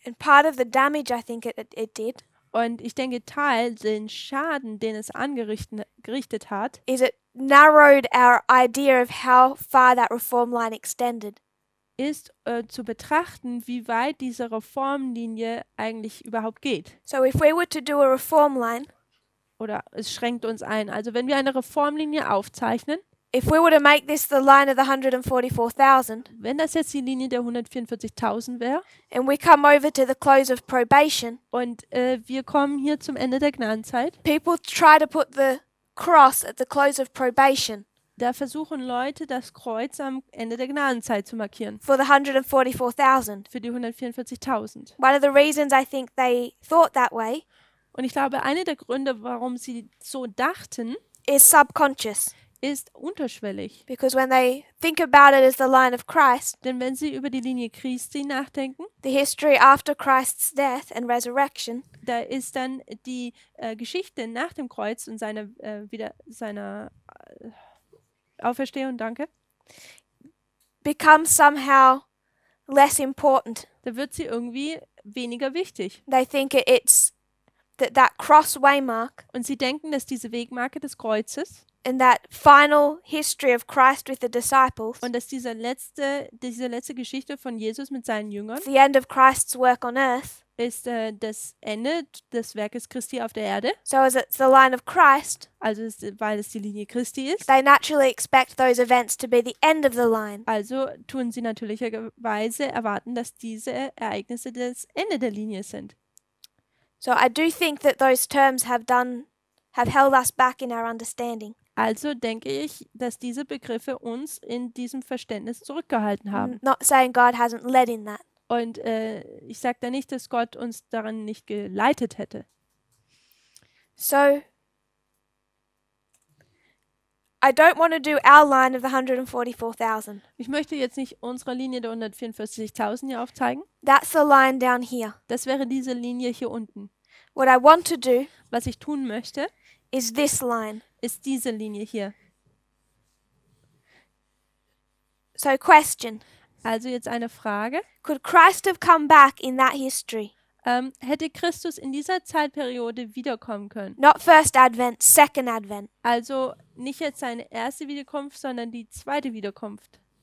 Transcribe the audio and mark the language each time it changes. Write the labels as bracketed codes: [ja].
[en] And part of the damage I think it did [de] Und ich denke, den Schaden, den es angerichtet hat, [en] is it narrowed our idea of how far that reform line extended. [de] ist zu betrachten, wie weit diese Reformlinie eigentlich überhaupt geht. [en] So if we were to do a reform line, [de] Oder es schränkt uns ein. Also wenn wir eine Reformlinie aufzeichnen, [en] if we were to make this the line of the 144,000, [de] wenn das jetzt die Linie der 144.000 wäre [en] and we come over to the close of probation, [de] und wir kommen hier zum Ende der Gnadenzeit, [en] people try to put the cross at the close of probation [de] da versuchen Leute, das Kreuz am Ende der Gnadenzeit zu markieren. [en] for the 144,000. [de] Für die 144.000. [en] One of the reasons I think they thought that way [de] Und ich glaube, einer der Gründe, warum sie so dachten, [en] is subconscious. [de] ist unterschwellig. [en] Because when they think about it as the line of Christ, [de] Denn wenn sie über die Linie Christi nachdenken, [en] the history after Christ's death and resurrection, [de] da ist dann die Geschichte nach dem Kreuz und seiner Auferstehung, [en] becomes somehow less important. [de] da wird sie irgendwie weniger wichtig. [en] They think it's that cross waymark [de] Und sie denken, dass diese Wegmarke des Kreuzes [en] and that final history of Christ with the disciples, [de] und dass diese letzte Geschichte von Jesus mit seinen Jüngern [en] the end of Christ's work on earth. [de] ist das Ende des Werkes Christi auf der Erde. [en] So as it's the line of Christ, [de] Also weil es die Linie Christi ist. [en] they naturally expect those events to be the end of the line. [de] Also tun sie natürlicherweise erwarten, dass diese Ereignisse das Ende der Linie sind. [en] So I do think that those terms have held us back in our understanding. [de] Also denke ich, dass diese Begriffe uns in diesem Verständnis zurückgehalten haben. [en] I'm not saying God hasn't led in that. [de] Und ich sage da nicht, dass Gott uns daran nicht geleitet hätte. [en] So I don't want to do our line of the 144,000. [de] Ich möchte jetzt nicht unsere Linie der 144.000 hier aufzeigen. [en] That's the line down here. [de] Das wäre diese Linie hier unten. [en] What I want to do [de] Was ich tun möchte, [en] is this line. [de] ist diese Linie hier. [en] So question, [de] Also jetzt eine Frage. [en] could Christ have come back in that history? [de] Hätte Christus in dieser Zeitperiode wiederkommen können? [en] Not first advent, second advent. [de] Also nicht jetzt seine erste Wiederkunft, sondern die zweite Wiederkunft.